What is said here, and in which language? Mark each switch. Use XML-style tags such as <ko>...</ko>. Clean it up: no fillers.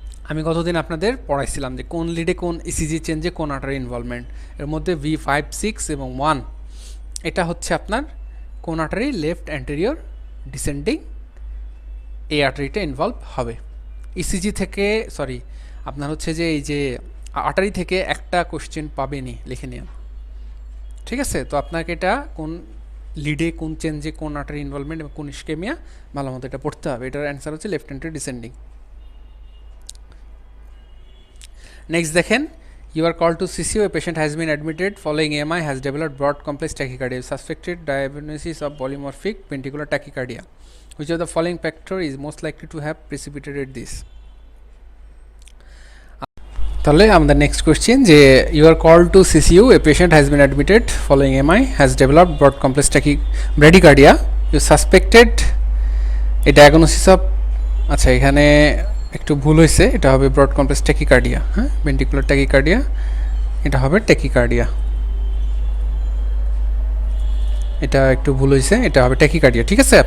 <bn>আমি গতদিন আপনাদের পড়াইছিলাম যে কোন লিডে কোন ইসিজি চেঞ্জে কোন আর্টারি ইনভলভমেন্ট, এর মধ্যে V56 এবং 1 এটা হচ্ছে আপনার কোন আর্টারি? লেফট অ্যান্টেরিয়র ডিসেন্ডিং, এই আর্টারিটা ইনভলভ হবে। ইসিজি থেকে আপনার হচ্ছে যে এই যে আর্টারি থেকে একটা কোশ্চেন পাবেনি, লিখে নিন, ঠিক আছে? তো আপনাকে এটা কোন লিডে কোন চেঞ্জে কোন আর্টারি ইনভলভমেন্ট এবং কোন ইস্কেমিয়া ভালো মতো এটা পড়তে হবে। এটার অ্যান্সার হচ্ছে লেফট অ্যান্টেরিয়র ডিসেন্ডিং। নেক্সট দেখেন,</bn> <en>you are called to CCU. A patient has been admitted following AMI, has developed broad complex tachycardia, suspected diagnosis of polymorphic ventricular tachycardia. Which of the following factor is most likely to have precipitated this?</en> <bn>তাহলে আমাদের next question যে</bn> <en>you are called to CCU. A patient has been admitted following MI, has developed broad complex bradycardia. You suspected a diagnosis of,</en> <bn>আচ্ছা এখানে একটু ভুল হয়েছে, এটা হবে ব্রড কমপ্লেক্স ট্যাকিকার্ডিয়া, হ্যাঁ, ভেন্ট্রিকুলার ট্যাকিকার্ডিয়া, এটা হবে ট্যাকিকার্ডিয়া, এটা একটু ভুল হয়েছে, এটা হবে ট্যাকিকার্ডিয়া, ঠিক আছে?</bn>